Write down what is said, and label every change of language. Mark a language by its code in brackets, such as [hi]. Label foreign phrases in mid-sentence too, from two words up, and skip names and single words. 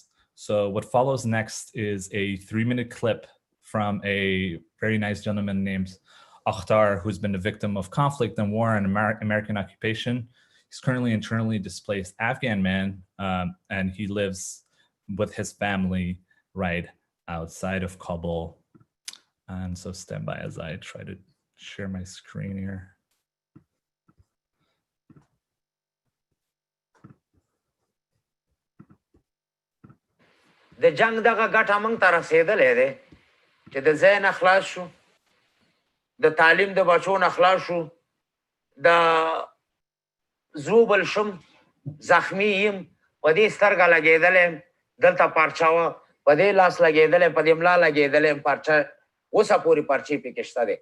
[en] So what follows next is a 3-minute clip from a very nice gentleman named Akhtar, who's been the victim of conflict and war and American occupation. He's currently internally displaced Afghan man, and he lives with his family right outside of Kabul. And so stand by as I try to share my screen here. [ps] د جنگ دغه ګټه موږ ته رسېدلی دی چې د ځای نه خلاص شو، د تعلیم د بچو نه خلاص شو، د زوبل شم، زخمی یم، په دې سترګه لګېدلی یم، دلته پارچه وه، په دې لاس لګېدلی، په دې ملا لګېدلی یم، پارچه اوسه پورې پارچې پکې شته دی.